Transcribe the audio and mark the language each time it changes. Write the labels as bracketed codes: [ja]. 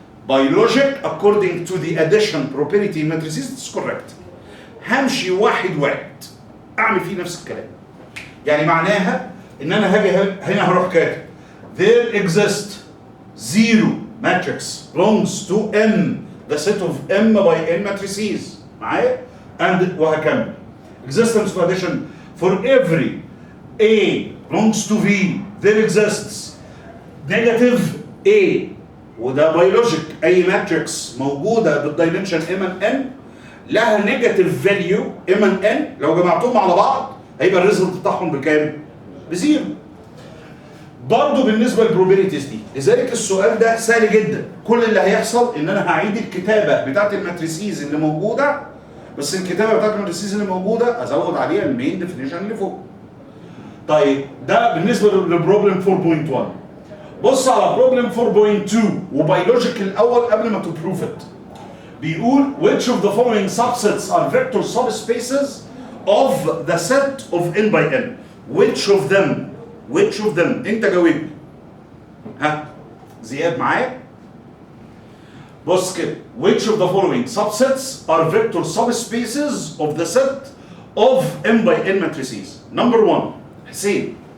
[en] By logic, according to the addition property matrices, it's correct. [ar] همشي واحد اعمل فيه نفس الكلام. يعني معناها ان انا هاجي هنا هروح كاتب [en] there exists zero matrix belongs to M, the set of M by N matrices. [ar] معايا؟ [en] and [ar] وهكمل. [en] Existence of addition for every A belongs to V, there exists negative A. [ar] وده بيولوجيك. اي ماتريكس موجوده بالدايمنشن M N لها نيجاتيف فاليو M N لو جمعتهم على بعض هيبقى الريزلت بتاعهم بكام؟ بزيرو. برضه بالنسبه للبروبابيلتيز دي، لذلك السؤال ده سهل جدا. كل اللي هيحصل ان انا هعيد الكتابه بتاعت الماتريسيز اللي موجوده، بس الكتابه بتاعت الماتريسيز اللي موجوده ازود عليها المين ديفينيشن اللي فوق. طيب ده بالنسبه للبروبلم 4.1. بص على بروبلم 4.2 وبيولوجيك الاول قبل ما تبروف ات. بيقول [en] which of the following subsets are vector subspaces of the set of n by n. which of them [ar] انت جاوبني. ها زياد معايا؟ بص كده [en] which of the following subsets are vector subspaces of the set of m by n matrices. Number 1 حسين